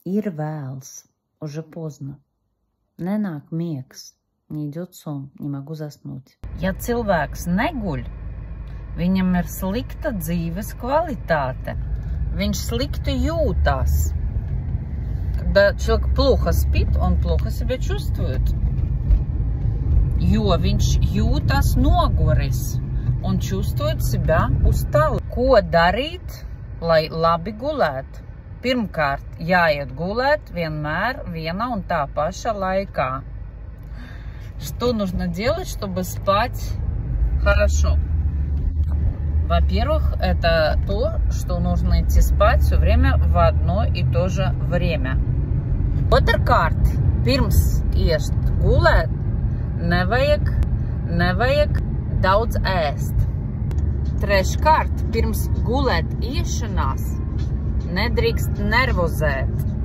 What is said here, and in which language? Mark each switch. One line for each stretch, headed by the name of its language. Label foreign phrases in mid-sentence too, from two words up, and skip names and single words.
Latvian: Ir vēls,
Russian: уже поздно.
Latvian: Nenāk miegs,
Russian: не идет сон, не могу заснуть.
Latvian: Ja cilvēks neguļ, viņam ir slikta dzīves kvalitāte. Viņš slikti jūtās.
Russian: Когда человек плохо спит, он плохо себя чувствует.
Latvian: Jo viņš jūtas noguris un
Russian: чувствует себя устал.
Latvian: Ko darīt, lai labi gulētu? Pirmkārt, jāiet gulēt vienmēr viena un tā paša laikā.
Russian: Что нужно делать, чтобы спать хорошо? Во-первых, это то, что нужно идти спать все время в одно и то же время.
Latvian: Otrkārt, pirms iet gulēt, nevajag daudz ēst. Treškārt, pirms gulēt iešanās nedrīkst nervozēt.